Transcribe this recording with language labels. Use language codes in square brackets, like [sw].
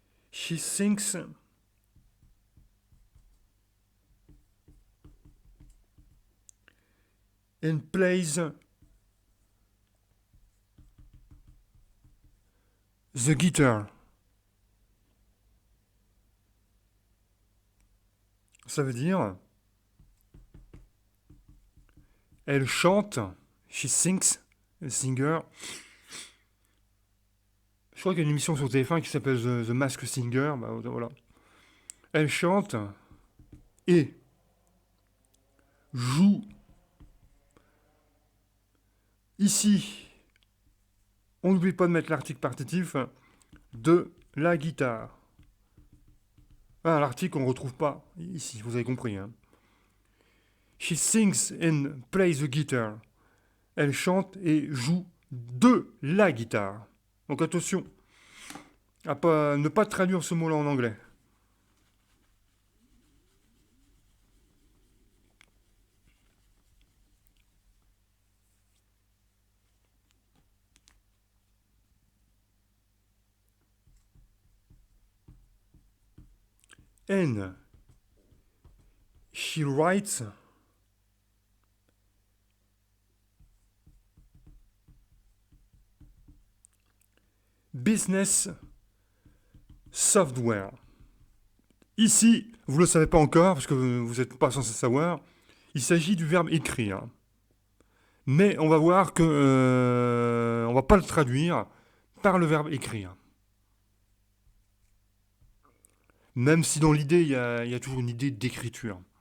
[en] She thinks and plays the guitar. [fr] Ça veut dire, elle chante, [en] she sings, [fr] singer. Je crois qu'il y a une émission sur TF1 qui s'appelle The Masked Singer. Bah, voilà. Elle chante et joue. Ici, on n'oublie pas de mettre l'article partitif de la guitare. Ah, l'article, on ne retrouve pas ici, vous avez compris, hein. [en] She sings and plays the guitar. [fr] Elle chante et joue de la guitare. Donc attention, ne pas traduire ce mot-là en anglais. [en] And she writes business software. [fr] Ici, vous ne le savez pas encore, parce que vous n'êtes pas censé savoir, il s'agit du verbe écrire. Mais on va voir que on va pas le traduire par le verbe écrire. Même si dans l'idée, il y a toujours une idée d'écriture.